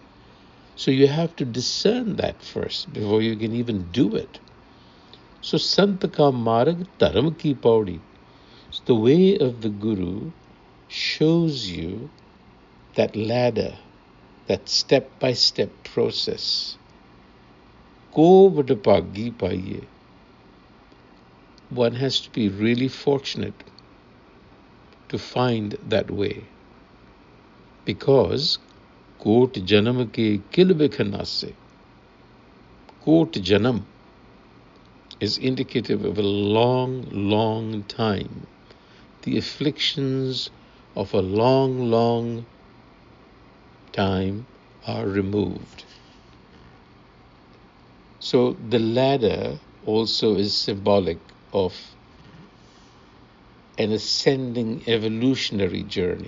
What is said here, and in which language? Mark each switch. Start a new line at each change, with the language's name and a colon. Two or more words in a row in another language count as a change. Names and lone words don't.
English: So you have to discern that first before you can even do it.
Punjabi: So ਸੰਤ ਕਾ ਮਾਰਗੁ ਧਰਮ ਕੀ ਪਉੜੀ.
English: So the way of the Guru shows you that ladder, that step-by-step process.
Punjabi: ਕੋ ਵਡਭਾਗੀ ਪਾਇ.
English: One has to be really fortunate to find that way.
Punjabi: Because ਕੋਟਿ ਜਨਮ ਕੇ ਕਿਲਬਿਖ ਨਾਸੇ. ਕੋਟਿ ਜਨਮ
English: is indicative of a long, long time. The afflictions of a long, long time are removed. So the ladder also is symbolic of an ascending evolutionary journey.